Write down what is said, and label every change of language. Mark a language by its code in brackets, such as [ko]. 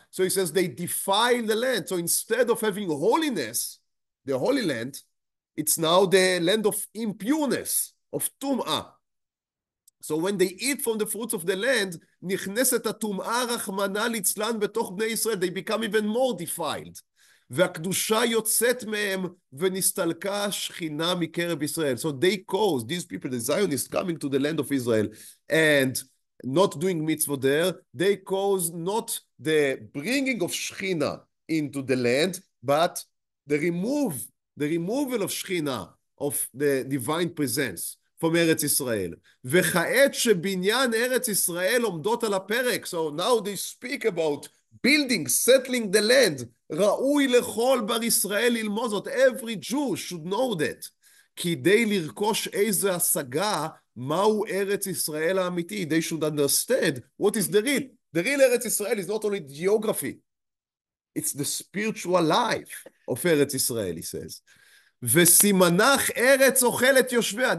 [en] So he says they defile the land. So instead of having holiness, the Holy Land, it's now the land of impureness, of tum'ah. So when they eat from the fruits of the land, נכנסת הטומאה רחמנא ליצלן בתוך בני ישראל, they become even more defiled. [he] והקדושה יוצאת מהם ונסתלקה השכינה מקרב ישראל. [en] So they cause, these people, the Zionists, coming to the land of Israel and not doing mitzvah there, they cause not the bringing of Shechina into the land, but the removal of Shechina, of the divine presence from Eretz Israel. [he] וכעת שבניין ארץ ישראל עומדות על הפרק. [en] So now they speak about building, settling the land. [he] ראוי לכל בר ישראל ללמוד זאת. [en] Every Jew should know that. [he] כדי לרכוש איזו השגה, מהו ארץ ישראל האמיתי. [en] They should understand what is the real. The real Eretz Israel is not only geography. It's the spiritual life of Eretz Israel, he says. [he] וסימנך ארץ אוכלת יושביה.